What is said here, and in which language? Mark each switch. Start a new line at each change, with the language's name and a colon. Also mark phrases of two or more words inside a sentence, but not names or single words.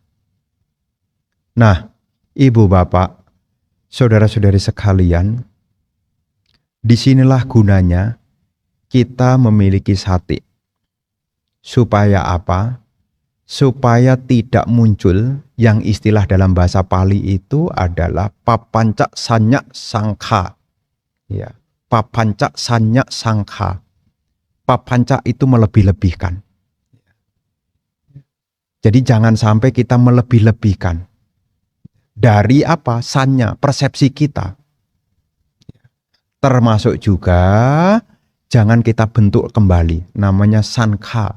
Indonesian: Nah, ibu bapak, saudara-saudari sekalian, disinilah gunanya kita memiliki sati. Supaya apa? Supaya tidak muncul yang istilah dalam bahasa Pali itu adalah
Pali: papanca sanya sangkha. Ya, papanca sanya sangkha.
Indonesian: Papanca itu melebih-lebihkan. Jadi jangan sampai kita melebih-lebihkan. Dari apa? Sanya, persepsi kita. Termasuk juga jangan kita bentuk kembali, namanya sankha.